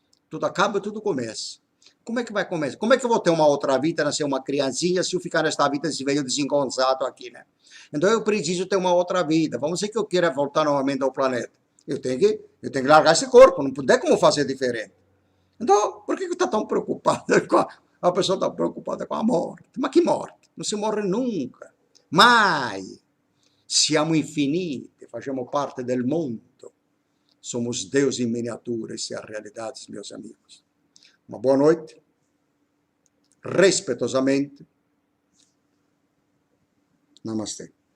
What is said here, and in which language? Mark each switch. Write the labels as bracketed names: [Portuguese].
[Portuguese] Tudo acaba e tudo começa. Como é que vai começar? Como é que eu vou ter uma outra vida, nascer uma criancinha, se eu ficar nesta vida, esse veio desengonçado aqui, né? Então eu preciso ter uma outra vida. Vamos dizer que eu queira voltar novamente ao planeta. Eu tenho que largar esse corpo, não tem como fazer diferente. Então, por que está tão preocupada com a pessoa está preocupada com a morte? Mas que morte? Não se morre nunca. Mas [Italian] siamo infiniti, facciamo parte del mondo. [Portuguese] Somos Deus em miniatura, essa é a realidade, meus amigos. Uma boa noite, respeitosamente. Namastê.